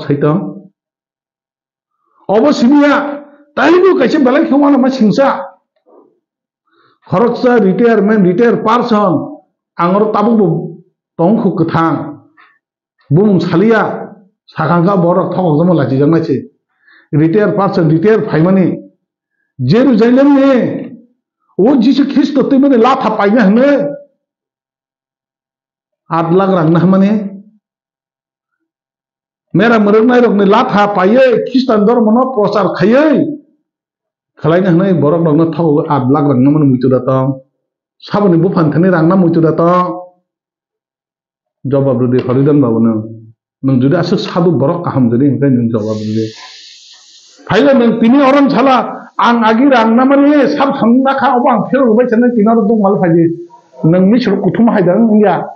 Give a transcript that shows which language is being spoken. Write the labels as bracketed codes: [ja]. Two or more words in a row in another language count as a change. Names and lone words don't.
[trp] saitong obosimiya taibu kaise balai khomana ma singsa khoroksa [en] retire person [trp] angor tabu tongkhu kethang bumung salia sakangka borok thokok jamo lachi jangnai se [en] retire person [trp] retire phaimani jeru jailem ne o jisu Kristo te mane latha paina hne 8 लाख रां ना माने मेरा मरक नाय रक ने लाथा पाये खृष्टान धर्म न प्रचार खाये खलायनो हनै बरक रक न थाव 8 लाख रां ना माने मुइतु दाता साबनि बुफान थने रां ना मुइतु दाता जवाब दे हरिदान बाबुनो नों जुदि आसो सादु बरक काहाम जुदि ओंखाय नों जवाब दे फाइला नों तिनि अरन छाला आं आगि रां ना माने साब थांना खा अबा आं फेर होबाय थानो तिनार दं माल फायदि नों मिसर कुथुम हायदां इंया